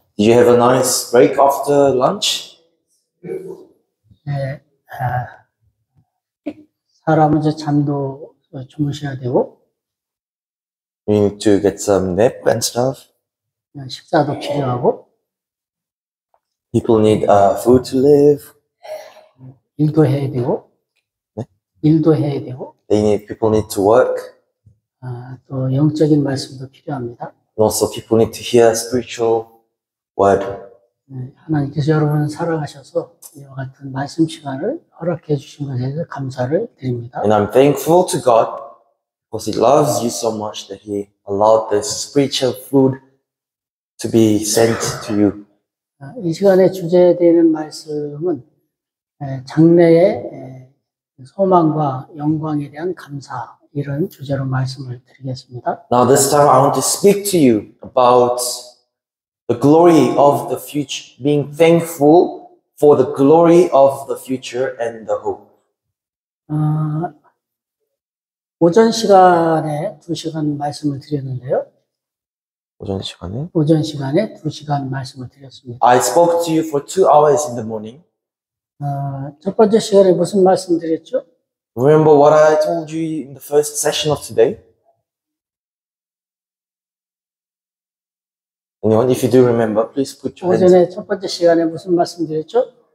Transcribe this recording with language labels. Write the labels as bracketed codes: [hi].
[en] Did you have a nice break after lunch? [ko] 네, 사람은 이제 잠도 주무셔야 되고, [en] You need to get some nap and stuff. [ko] 식사도 필요하고, [en] People need food to live. [ko] 일도 해야 되고, 네? 일도 해야 되고, [en] People need to work. [ko] 또 영적인 말씀도 필요합니다. [en] And also people need to hear spiritual word. [ko] 하나님께서 여러분을 사랑하셔서 이와 같은 말씀 시간을 허락해 주신 것에 대해서 감사를 드립니다. [en] And I'm thankful to God because He loves you so much that He allowed this spiritual food to be sent to you. [ko] 이 시간에 주제되는 말씀은 장래의 소망과 영광에 대한 감사, 이런 주제로 말씀을 드리겠습니다. [en] Now this time I want to speak to you about the glory of the future, being thankful for the glory of the future and the hope. [ko] 오전 시간에 2시간 말씀을 드렸는데요. 오전 시간에 2시간 말씀을 드렸습니다. [en] I spoke to you for 2 hours in the morning. [ko] 첫 번째 시간에 무슨 말씀 드렸죠? [en] Remember what I told you in the first session of today? Anyone, if you do remember, please put your hands up. [ko] 오전에 첫 번째 시간에 무슨 말씀 드렸죠?